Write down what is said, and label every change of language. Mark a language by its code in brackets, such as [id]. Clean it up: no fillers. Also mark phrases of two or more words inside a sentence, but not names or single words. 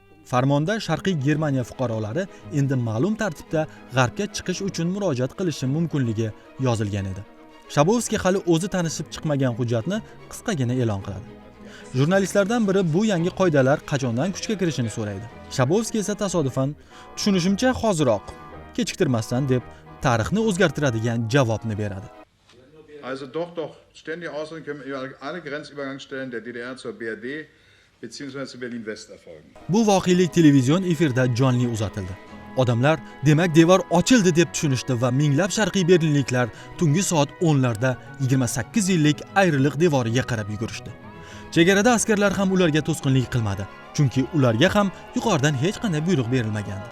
[uz] Farmonda Sharqiy Germaniya fuqarolari endi ma'lum tartibda g'arbga chiqish uchun murojaat qilishi mumkinligi yozilgan edi. Shabovskiy hali o'zi tanishib chiqmagan hujjatni qisqagina e'lon qiladi. Jurnalistlardan biri bu yangi qoidalar qachondan kuchga kirishini so'raydi. Shabovskiy esa tasodifan "Tushunishimcha hoziroq, kechiktirmasdan" deb tarixni o'zgartiradigan javobni beradi. [de] Also doch, ständige Ausländer können alle Grenzübergangsstellen der DDR zur BRD bzw. zu Berlin-West erfolgen. [uz] Bu voqelik televizion efirda jonli uzatildi. Odamlar demak devor ochildi deb tushunishdi va minglab sharqiy berlinliklar tungi soat 10larda 28 yillik ayriliq devoriga qarab yugurishdi. Chegarada askarlar ham ularga to'sqinlik qilmadi, chunki ularga ham yuqoridan hech qanday buyruq berilmagandi.